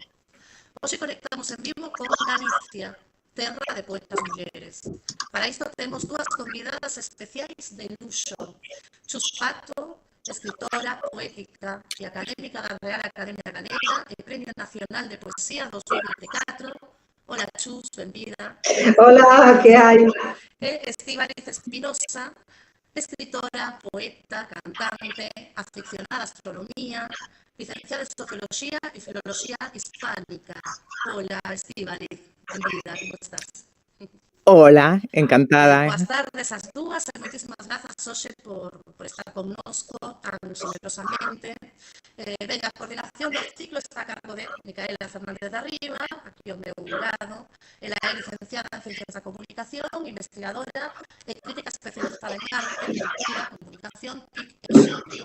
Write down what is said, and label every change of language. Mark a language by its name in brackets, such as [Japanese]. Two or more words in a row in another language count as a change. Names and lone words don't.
[Galician] Hoxe conectamos en vivo con Galicia, terra de poetas mulleres. Para isto temos dúas convidadas especiais de luxo. Chus Pato, escritora, poética e académica da Real Academia Galega e Premio Nacional de Poesía 2024. Hola, Chus, benvida. [Spanish] Hola, ¿qué hay? Estíbaliz Espinosa, escritora, poeta, cantante, aficionada a astronomía, licenciada en Sociología y Filología Hispánica. Hola, Estíbaliz, benvida, ¿cómo estás? Hola, encantada. [Galician] Boas tardes ás dúas e moitísimas grazas hoxe por estar connosco tan generosamente. Ben, a coordinación do ciclo está a cargo de Micaela Fernández de Arriba, aquí ao meu lado. Ela é licenciada en Ciencias da Comunicación, investigadora e crítica especializada en arte, cultura, comunicación, TIC e xénero.